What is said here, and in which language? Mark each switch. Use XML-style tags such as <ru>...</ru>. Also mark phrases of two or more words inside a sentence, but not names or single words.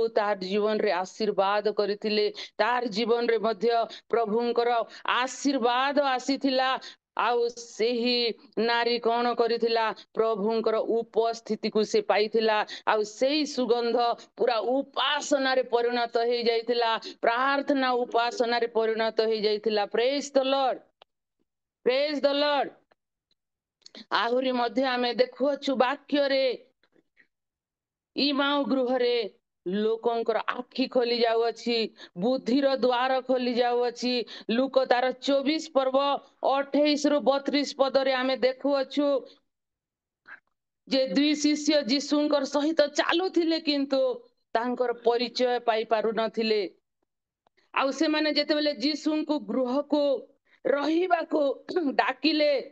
<or>ତାର ଜୀବନ ରେ ଆଶୀର୍ବାଦ କରଥିଲେ ତାର ଜୀବନ ରେ ମଧ୍ୟ ପ୍ରଭୁଙ୍କର ଆଶୀର୍ବାଦ ଆସିଥିଲା ଆଉ ସେହି ନାରୀ କଣ କରିଥିଲା ପ୍ରଭୁଙ୍କର ଉପସ୍ଥିତି କୁ ସେ ପାଇଥିଲା ଆଉ ସେହି ସୁଗନ୍ଧ ପୂରା ଉପାସନା ରେ ପରିଣତ ହେ ଯାଇଥିଲା ପ୍ରାର୍ଥନା ଉପାସନା ରେ ପରିଣତ ହେ ଯାଇଥିଲା</or> <en>praise the Lord praise the Lord</en> <or>ଆହୁରି ମଧ୍ୟ ଆମେ ଦେଖୁଅଛୁ ବାକ୍ୟ ରେ ଇମାଉ ଗୃହ ରେ ଲୋକଙ୍କର ଆଖି ଖୋଲି ଯାଉ ଅଛି ବୁଦ୍ଧିର ଦ୍ୱାର ଖୋଲି ଯାଉ ଅଛି ଲୁକ ତାର 24 ପର୍ବ 28 ରୁ 32 ପଦ ରେ ଆମେ ଦେଖୁଅଛୁ ଯେ ଦୁଇ ଶିଷ୍ୟ ଯୀଶୁଙ୍କର ସହିତ ଚାଲୁ ଥିଲେ କିନ୍ତୁ ତାଙ୍କର ପରିଚୟ ପାଇ ପାରୁ ନଥିଲେ ଆଉ ସେ ମାନେ ଯେତେ ବେଳେ ଯୀଶୁ କୁ ଗୃହ କୁ ରହିବା କୁ ଡାକିଲେ</or>